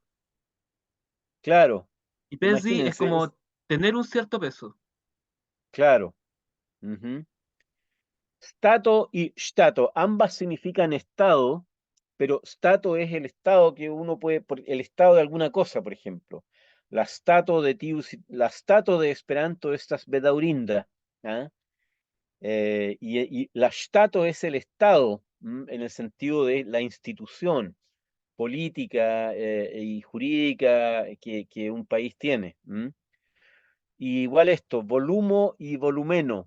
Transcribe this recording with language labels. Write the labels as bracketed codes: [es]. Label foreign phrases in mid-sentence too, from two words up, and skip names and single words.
[es] claro. Y pesi es Imagínense, como tener un cierto peso. claro. Ujú. Stato y stato, ambas significan estado, pero stato es el estado que uno puede, el estado de alguna cosa, por ejemplo. [eo] La stato de Esperanto estas bedaurinda, [es] ¿ah? Y la stato es el estado, en el sentido de la institución política y jurídica que un país tiene. Y igual esto, volumo y volumeno.